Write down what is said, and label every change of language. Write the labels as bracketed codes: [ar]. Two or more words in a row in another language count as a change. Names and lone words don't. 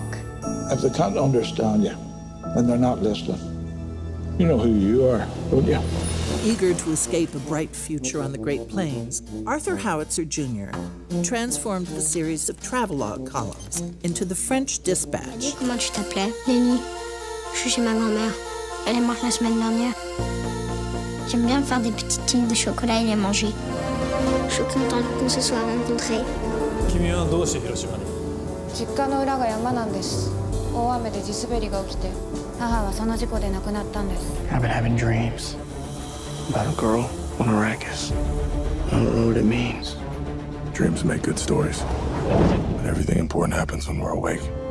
[en] If they can't understand you, then they're not listening. You know who you are, don't you? Eager to escape a bright future on the Great Plains, Arthur Howitzer Jr. transformed the series of travelogue columns into the French Dispatch. [fr] Comment tu t'appelais? Lenny. Je suis chez ma grand-mère. Elle est morte la semaine dernière. J'aime bien faire des petites tines de chocolat et les manger. Je suis contente qu'on se soit rencontrés. [ja] 君はどうして広島に？実家の裏が山なんです。大雨で地滑りが起きて、母はその事故で亡くなったんです。 [en] I've been having dreams about a girl on Arrakis. I don't know what it means. Dreams make good stories, but everything important happens when we're awake.